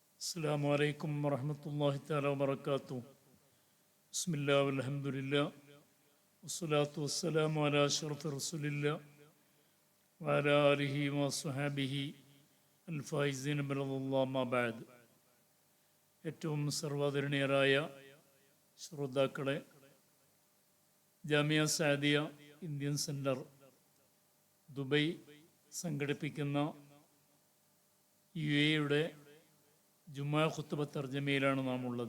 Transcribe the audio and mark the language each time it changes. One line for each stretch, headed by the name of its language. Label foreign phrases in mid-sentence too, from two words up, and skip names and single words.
Arabic: السلام عليكم ورحمة الله تعالى وبركاته. بسم الله والحمد لله والصلاة والسلام على أشرف رسول الله وعلى آله وصحبه الفائزين برضا الله ما بعد.
Malayalam: ഏറ്റവും സർവാദരണീയരായ ശ്രോതാക്കളെ, ജാമിയ സാദിയ ഇന്ത്യൻ സെൻറ്റർ ദുബൈ സംഘടിപ്പിക്കുന്ന UAE ജുമാ ഖുത്ബ തർജമയിലാണ് നാം ഉള്ളത്.